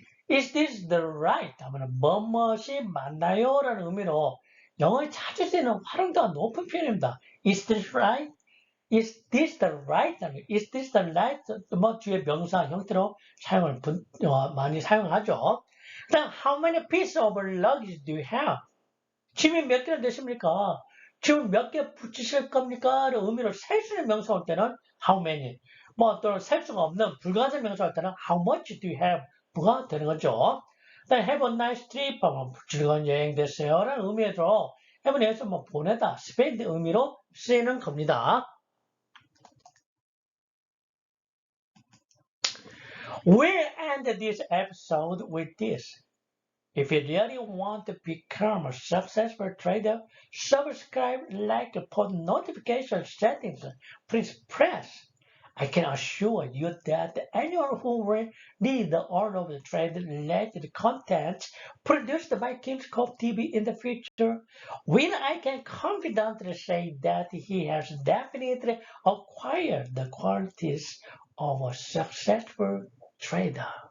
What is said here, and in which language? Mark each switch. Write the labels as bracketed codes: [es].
[en] Is this the right? [ko] 하면 뭐뭇이 맞나요? 라는 의미로 영어에 자주 쓰이는 활용도가 높은 표현입니다. [en] Is this right? Is this the right? Is this the right? [ko] 뭐 뒤에 명사 형태로 많이 사용하죠. 그다음 [en] how many pieces of luggage do you have? [ko] 짐이 몇 개나 되십니까? 짐을 몇 개 붙이실 겁니까? 를 의미로 셀 수 있는 명사 올 때는 [en] how many. [ko] 뭐 또는 셀 수가 없는 불가능한 명사 올 때는 [en] how much do you have? [ko] 부가 되는 거죠. 그다음 [en] have a nice trip. [ko] 뭐 즐거운 여행 되세요. 라는 의미에서 have에서 뭐 보내다, [en] spend [ko] 의미로 쓰이는 겁니다. [en] We'll end this episode with this. If you really want to become a successful trader, subscribe, like, post notification settings. Please press. I can assure you that anyone who will need all of the trade-related content produced by King's Cove TV in the future, when I can confidently say that he has definitely acquired the qualities of a successful trader.